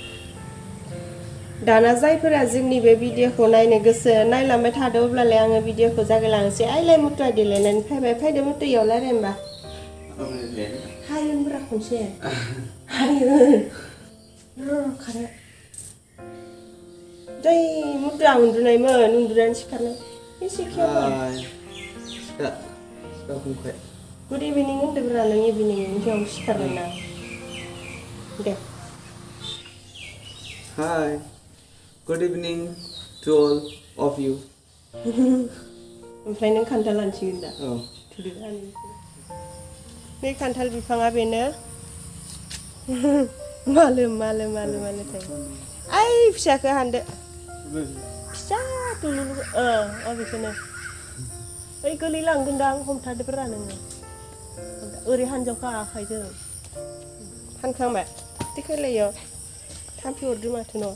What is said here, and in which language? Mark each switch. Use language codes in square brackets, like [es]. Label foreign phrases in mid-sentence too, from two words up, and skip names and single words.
[brx] दाना जायफोरा जोंनि बे भिडिअखौ नायनो गोसो नायलांबाय थादो अब्लालाय आङो भिडिअखौ जागायलांनोसै आइलाय मुथुआ देलायनानै फैबाय फैदो मुथु इयाव रायलाय होमबा हायो होनब्रा खनसे हायो खारो दै मुथुआ उन्दुनायमोन उन्दुनानै सिखारनाय एसे [en] good evening [brx] होनदोंब्रा नों इभिनिंआव सिखारगोन ना दे [en] Hi, good evening to all of you. [brx] ओमफ्राय नों खान्थाल लानसिगोन दा बे खान्थाल बिफाङा बेनो मालो थायो आइ फिसाखौ हानदो फिसा दुलुलु बेखौनो ओइ गोलैलांगोनदां हमथादोब्रा नोङो ओरै हानजावखा आखाइजों हानखांबाय थिखालायाव थाम्फै हरदो माथो न'